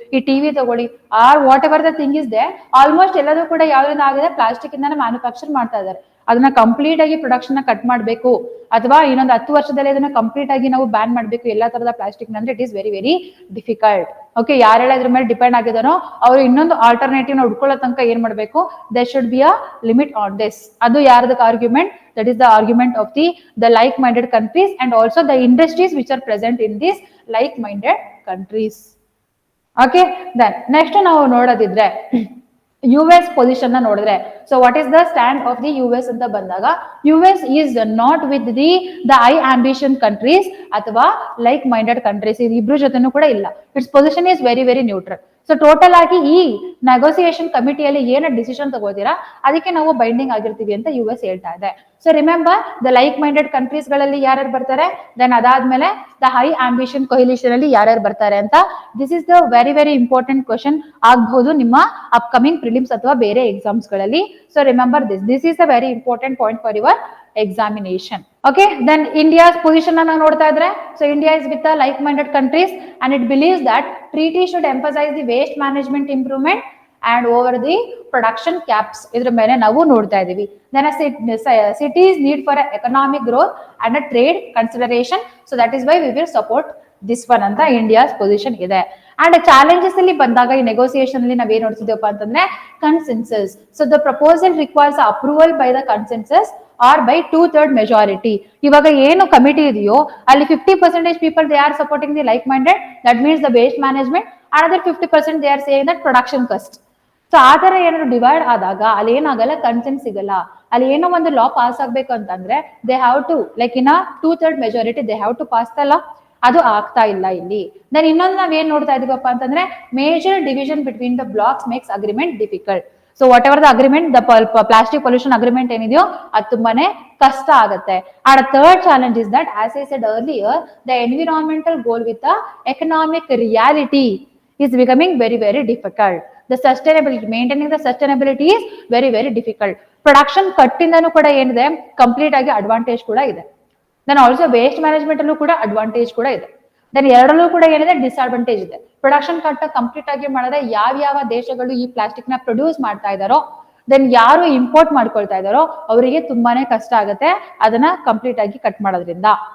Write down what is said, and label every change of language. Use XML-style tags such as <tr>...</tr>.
<kn>ಈ ಟಿವಿ ತಗೊಳ್ಳಿ,</kn> <en>or whatever the thing is they,</en> <kn>almost ಎಲ್ಲದೂ ಕೂಡ ಯಾವ್ದ್ರಿಂದ ಆಗಿದೆ, ಪ್ಲಾಸ್ಟಿಕ್ ಇಂದಾನೆ ಮ್ಯಾನುಫ್ಯಾಕ್ಚರ್ ಮಾಡ್ತಾ ಇದ್ದಾರೆ. ಅದನ್ನ ಕಂಪ್ಲೀಟ್ ಆಗಿ ಪ್ರೊಡಕ್ಷನ್ ನ ಕಟ್ ಮಾಡಬೇಕು ಅಥವಾ ಇನ್ನೊಂದು 10 ವರ್ಷದಲ್ಲಿ ಅದನ್ನ ಕಂಪ್ಲೀಟ್ ಆಗಿ ನಾವು ಬ್ಯಾನ್ ಮಾಡಬೇಕು ಎಲ್ಲಾ ತರದ ಪ್ಲಾಸ್ಟಿಕ್ ಅಂದ್ರೆ</kn> <en>It is very very difficult.</en> <kn>Okay, ಯಾರೆಲ್ಲ ಇದ್ರ ಮೇಲೆ ಡಿಪೆಂಡ್ ಆಗಿದಾರೋ ಅವರು ಇನ್ನೊಂದು ಆಲ್ಟರ್ನೇಟಿವ್ ನ ಹುಡ್ಕೊಳ್ಳೋ ತನಕ ಏನ್ ಮಾಡಬೇಕು,</kn> <en>They should be a limit on this.</en> <kn>ಅದು ಯಾರ್ದಕ್ಕೆ argument,</kn> <en>that is the argument of the like minded countries and also the industries which are present in these like minded countries. Okay, then next</en> <kn>ನಾವು ನೋಡೋದಿದ್ರೆ US position ನ ನೋಡಿದ್ರೆ,</kn> <en>so what is the stand of the US ಅಂತ ಬಂದಾಗ, US is not with the I ambition countries ಅಥವಾ like minded countries,</en> <kn>ಇದು ಇಬ್ರು ಜೊತೆನೂ ಕೂಡ ಇಲ್ಲ.</kn> <en>It's position is very very neutral.</en> <kn>So total ಆಗಿ ಈ ನೆಗೋಸಿಯೇಷನ್ ಕಮಿಟಿಯಲ್ಲಿ ಏನ ಡಿಸಿಷನ್ ತಗೋತೀರಾ ಅದಕ್ಕೆ ನಾವು ಬೈಂಡಿಂಗ್ ಆಗಿರ್ತೀವಿ ಅಂತ US ಹೇಳ್ತಾ ಇದೆ. So remember the like minded countries ಗಳಲ್ಲಿ ಯಾರ್ಯಾರು ಬರ್ತಾರೆ, ದೆನ್ ಅದಾದ್ಮೇಲೆ ದ ಹೈ ಆಂಬಿಷನ್ ಕೊಹಿಲಿಷನ್ ಅಲ್ಲಿ ಯಾರ್ಯಾರು ಬರ್ತಾರೆ ಅಂತ.</kn> <en>this is the very very important question</en> <kn>ಆಗಬಹುದು ನಿಮ್ಮ ಅಪ್ಕಮಿಂಗ್ ಪ್ರಿಲಿಮ್ಸ್ ಅಥವಾ ಬೇರೆ ಎಕ್ಸಾಮ್ಸ್ ಗಳಲ್ಲಿ.</kn> <en>So remember this is a very important point for your examination.</en> <kn>Okay, then India's position na nodta idre.</kn> <en>So India is with the like-minded countries and it believes that treaty should emphasize the waste management improvement and over the production caps.</en> <kn>Idra mele navu nodta idivi.</kn> <en>Then a city's need for economic growth and a trade consideration. So that is why we will support this one anta India's position ide.</en> <kn>And challenges ಅಲ್ಲಿ ಬಂದಾಗ ಈ negotiation ಅಲ್ಲಿ ನಾವೇನ್ ನೋಡ್ತಿದ್ದೇವಪ್ಪ ಅಂತಂದ್ರೆ consensus.</kn> <en>So the proposal requires approval by the consensus or by 2/3 majority.</en> <kn>ಇವಾಗ ಏನು committee ಇದೆಯೋ ಅಲ್ಲಿ</kn> <en>50% people they are supporting the like minded, that means the waste management, another 50% they are saying that production cost.</en> <kn>So ಆ ತರ ಏನಾದ್ರು divide ಆದಾಗ ಅಲ್ಲಿ ಏನಾಗಲ್ಲ, ಕನ್ಸೆನ್ಸ್ ಸಿಗಲ್ಲ. ಅಲ್ಲಿ ಏನೋ ಒಂದು ಲಾ ಪಾಸ್ ಆಗ್ಬೇಕು ಅಂತಂದ್ರೆ</kn> <en>They have to like in 2/3 majority they have to pass the law.</en> <kn>ಅದು ಆಗ್ತಾ ಇಲ್ಲ ಇಲ್ಲಿ. ದೆನ್ ಇನ್ನೊಂದು ನಾವ್ ಏನ್ ನೋಡ್ತಾ ಇದೀವಪ್ಪ ಅಂತಂದ್ರೆ</kn> <en>Major division between the blocks makes agreement difficult.</en> <kn>So what ever the agreement, the plastic pollution agreement ಏನಿದೆಯೋ ಅದು ತುಂಬಾನೇ ಕಷ್ಟ ಆಗುತ್ತೆ.</kn> <en>And third challenge is that as I said earlier, the environmental goal with the economic reality is becoming very very difficult. The sustainability, maintaining the sustainability is very very difficult.</en> <kn>Production cut ಇಂದನೂ ಕೂಡ ಏನಿದೆ, complete ಆಗಿ advantage ಕೂಡ ಇದೆ. Then also waste management ಅಲ್ಲೂ ಕೂಡ advantage ಕೂಡ ಇದೆ. Then ಎರಡರಲ್ಲೂ ಕೂಡ ಏನಿದೆ, ಡಿಸ್ಅಡ್ವಾಂಟೇಜ್ ಇದೆ. ಪ್ರೊಡಕ್ಷನ್ ಕಟ್ ಕಂಪ್ಲೀಟ್ ಆಗಿ ಮಾಡಿದ್ರೆ ಯಾವ ದೇಶಗಳು ಈ ಪ್ಲಾಸ್ಟಿಕ್ ನ ಪ್ರೊಡ್ಯೂಸ್ ಮಾಡ್ತಾ ಇದಾರೋ, ದೆನ್ ಯಾರು ಇಂಪೋರ್ಟ್ ಮಾಡ್ಕೊಳ್ತಾ ಇದಾರೋ ಅವರಿಗೆ ತುಂಬಾನೇ ಕಷ್ಟ ಆಗುತ್ತೆ ಅದನ್ನ ಕಂಪ್ಲೀಟ್ ಆಗಿ ಕಟ್ ಮಾಡೋದ್ರಿಂದ.</kn>